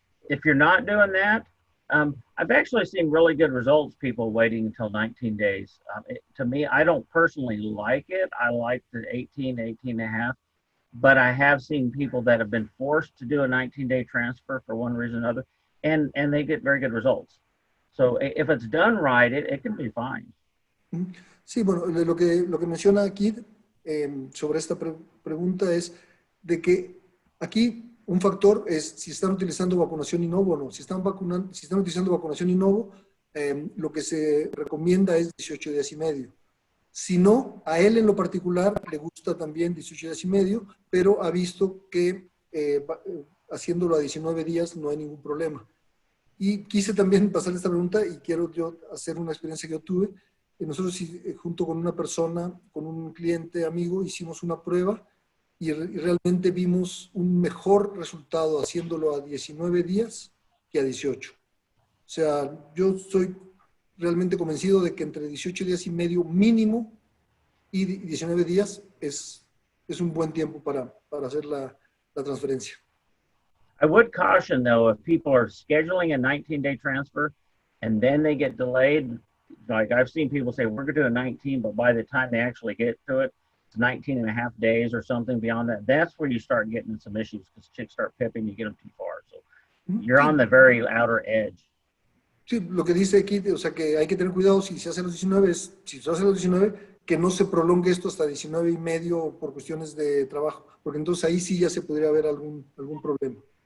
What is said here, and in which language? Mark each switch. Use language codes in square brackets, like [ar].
[en] if you're not doing that, I've actually seen really good results, people waiting until 19 days. To me, I don't personally like it. I like the 18 and a half, but I have seen people that have been forced to do a 19-day transfer for one reason or another, and they get very good results. So if it's done right, it can be fine. [es] Sí, bueno, lo que menciona Kid sobre esta pregunta es de que aquí un factor es si están utilizando vacunación Innovo o no. Si están utilizando vacunación Innovo, lo que se recomienda es 18 días y medio. Si no, a él en lo particular le gusta también 18 días y medio, pero ha visto que haciéndolo a 19 días no hay ningún problema. Y quise también pasar esta pregunta y quiero yo hacer una experiencia que yo tuve. Nosotros junto con una persona, con un cliente amigo, hicimos una prueba y realmente vimos un mejor resultado haciéndolo a 19 días que a 18. O sea, yo estoy realmente convencido de que entre 18 días y medio mínimo y 19 días es un buen tiempo para hacer la transferencia. [en] I would caution, though, if people are scheduling a 19-day transfer and then they get delayed, like I've seen people say, we're going to do a 19, but by the time they actually get to it, it's 19 and a half days or something beyond that. That's where you start getting some issues because chicks start pipping, you get them too far. So you're on the very outer edge. [es] Sí, lo que dice aquí, o sea, que hay que tener cuidado si se hace los 19, si se hace los 19, que no se prolongue esto hasta 19 y medio por cuestiones de trabajo, porque entonces ahí sí ya se podría haber algún problema.